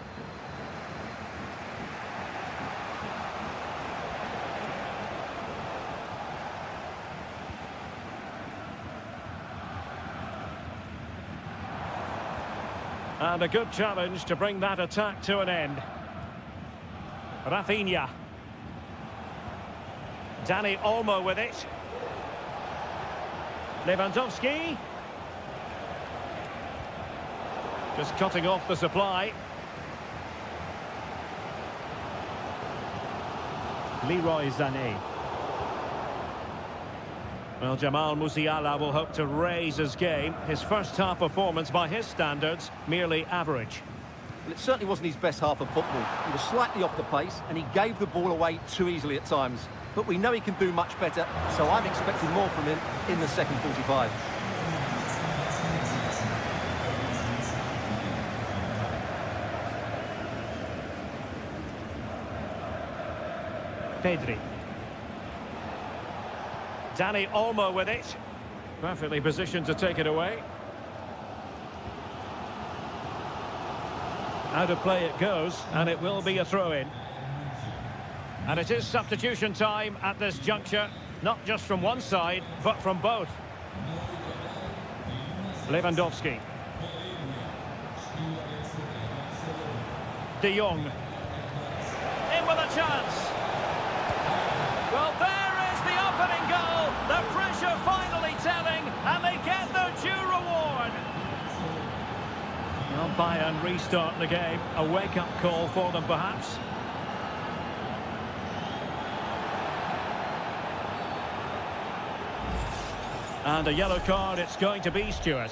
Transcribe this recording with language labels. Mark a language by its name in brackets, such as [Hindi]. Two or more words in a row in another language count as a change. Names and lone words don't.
[English] And a good challenge to bring that attack to an end. Rafinha. Dani Olmo with it. Lewandowski. Just cutting off the supply. Leroy Sané. Well, Jamal Musiala will hope to raise his game. His first half performance, by his standards, merely average. Well, it certainly wasn't his best half of football. He was slightly off the pace and he gave the ball away too easily at times. But we know he can do much better, so I'm expecting more from him in the second 45. Pedri. Dani Olmo with it. Perfectly positioned to take it away. Out of play it goes, and it will be a throw-in. And it is substitution time at this juncture, not just from one side, but from both. Lewandowski. De Jong. In with a chance. Well, there is the opening goal. The pressure finally telling, and they get their due reward. Well, Bayern restart the game. A wake-up call for them, perhaps. And a yellow card it's going to be, Stuart.